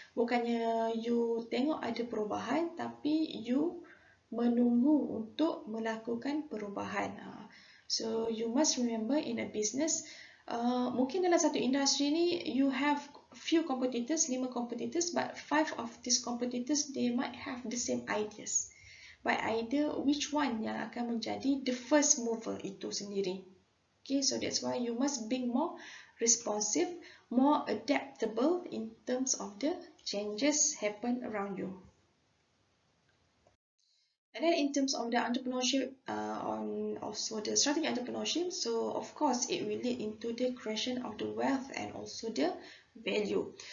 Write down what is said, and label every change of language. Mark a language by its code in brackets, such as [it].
[ms] Bukannya you tengok ada perubahan, tapi you menunggu untuk melakukan perubahan. [en] So you must remember in a business, [ms] mungkin dalam satu industri ni [en] you have few competitors, 5 competitors, but 5 of these competitors they might have the same ideas. By idea, which one [ms] yang akan menjadi [en] the first mover itu sendiri. Okay, so that's why you must be more responsive, more adaptable in terms of the changes happen around you. And then in terms of the entrepreneurship, also the strategic entrepreneurship, so of course it will lead into the creation of the wealth and also the value.